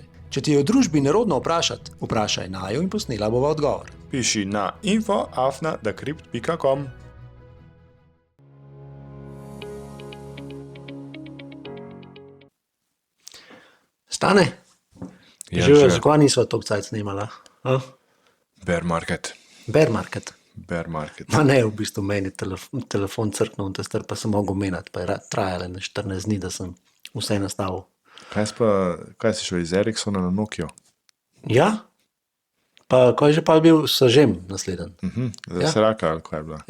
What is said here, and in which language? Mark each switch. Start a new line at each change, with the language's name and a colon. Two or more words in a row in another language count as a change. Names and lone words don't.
Slovenian: Če ti je v družbi nerodno vprašati, vprašaj naju in posnela bova odgovor. Piši na info@decrypt.com. Stane, že zakaj nisva toliko cajt snimala?
English: Bear market. Bear market. Bear market.
Slovenian: Ma ne, v bistvu meni telefon crknil, pa sem mogel menjati, pa je trajalo na 14 dni, da sem vse nastavil. Kaj si šel iz Ericssona na Nokio? Ja, pa ko je že pa bil sažem naslednji. Za Sraka ali kaj je bila?